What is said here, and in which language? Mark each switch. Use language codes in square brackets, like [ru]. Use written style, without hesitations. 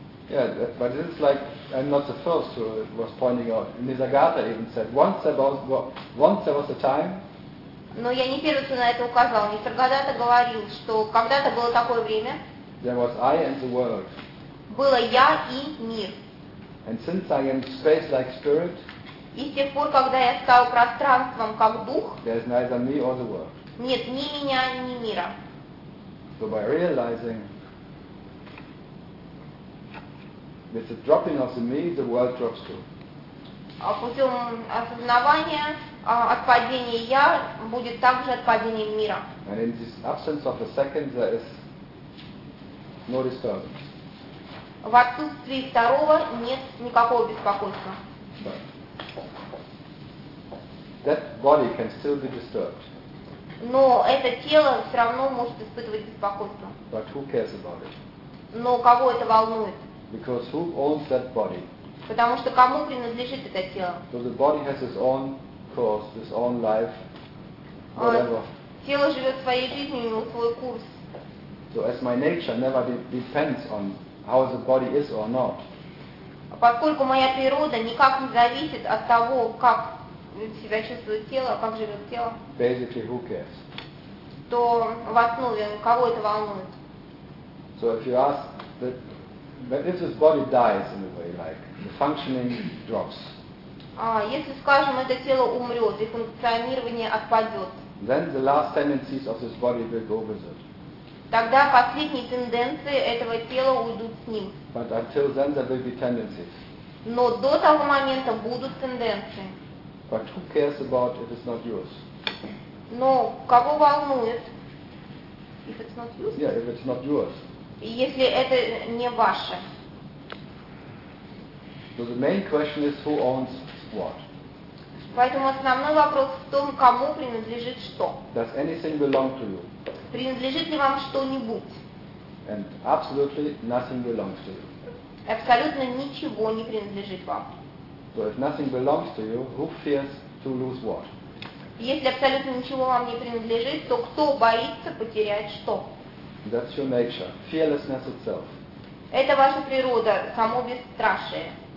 [en] Yeah, but this is like I'm not the first who was pointing out. Nisargadatta even said once there was a time. [ru] Но я не первый, кто на это указал. Нисаргадатта говорил, что когда-то было такое время. [en] There was I and the world. [ru] Было я и мир. [en] And since I am space like spirit. [ru] И с тех пор, когда я стал пространством как дух. [en] There is neither me or the world. [ru] Нет ни меня, ни мира. [en] So by realizing. With the dropping of the me, the world drops too. [ru] Путем осознавания, от падения я, будет также от падения мира. [en] And in this absence of a second, there is no disturbance. [ru] В отсутствии второго нет никакого беспокойства. [en] But that body can still be disturbed. [ru] Но это тело все равно может испытывать беспокойство. [en] But who cares about it? [ru] Но кого это волнует? [en] Because who owns that body? [ru] Потому что кому принадлежит это тело? [en] So the body has its own course, its own life, whatever. [ru] Тело живет своей жизнью, имеет свой курс. [en] So as my nature never depends on how the body is or not. [ru] Поскольку моя природа никак не зависит от того, как себя чувствует тело, как живет тело. [en] Basically, who cares? [ru] То в основе кого это волнует? [en] So if you ask that. But if this body dies in a way, like the functioning drops. [ru] Если, скажем, это тело умрет, и функционирование отпадет. [en] Then the last tendencies of this body will go with it. [ru] Тогда последние тенденции этого тела уйдут с ним. [en] But until then there will be tendencies. [ru] Но до того момента будут тенденции. [en] But who cares about if it's not yours? [ru] Но кого волнует, [en] if it's not yours? Yeah, if it's not yours. [ru] Если это не ваше. [en] So the main question is who owns what? [ru] Поэтому основной вопрос в том, кому принадлежит что. [en] Does anything belong to you? [ru] Принадлежит ли вам что-нибудь? [en] And absolutely nothing belongs to you. [ru] Абсолютно ничего не принадлежит вам. [en] So if nothing belongs to you, who fears to lose what? [ru] Если абсолютно ничего вам не принадлежит, то кто боится потерять что? [en] That's your nature, fearlessness itself. [ru] Это ваша природа, само бесстрашие.